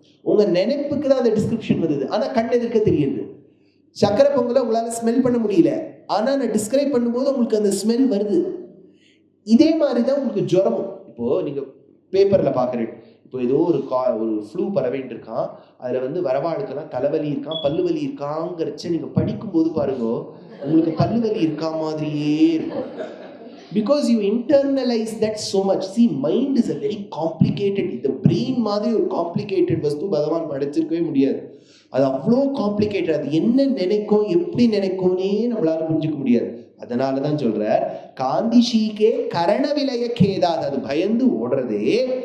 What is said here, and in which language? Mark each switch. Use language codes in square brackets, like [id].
[ta] உங்க நினைப்புக்கு தான் அந்த டிஸ்கிரிப்ஷன் வருது, ஆனா கண் எதிர்க்க தெரியுது. சக்கரை பொங்கலை உங்களால ஸ்மெல் பண்ண முடியல, ஆனா நான் டிஸ்கிரைப் பண்ணும்போது உங்களுக்கு அந்த ஸ்மெல் வருது. இதே மாதிரி தான் உங்களுக்கு ஜுரமும். இப்போ நீங்க பேப்பர்ல பாக்குறீங்க, இப்போ ஏதோ ஒரு ஃப்ளூ பரவிட்டு இருக்கான், அதுல வந்து வரவாளுக்கெல்லாம் தலைவலி இருக்கான், பல்லுவலி இருக்காங்கிறச்ச நீங்க படிக்கும்போது பாருங்க, உங்களுக்கு பல்லுவலி இருக்கா மாதிரியே இருக்கும். [en] Because you internalize that so much. See, mind is a very complicated, the brain [ta] மாதிரி ஒரு காம்ப்ளிகேட்டட் வஸ்து பகவான் படைச்சிருக்கவே முடியாது. அது அவ்வளோ காம்ப்ளிகேட்டட். அது என்ன நினைக்கும், எப்படி நினைக்கும்னே நம்மளால புரிஞ்சுக்க முடியாது. அதனாலதான் சொல்றார், காந்திஷீகே கரண விலய கேதாத், அது பயந்து ஓடுறதே.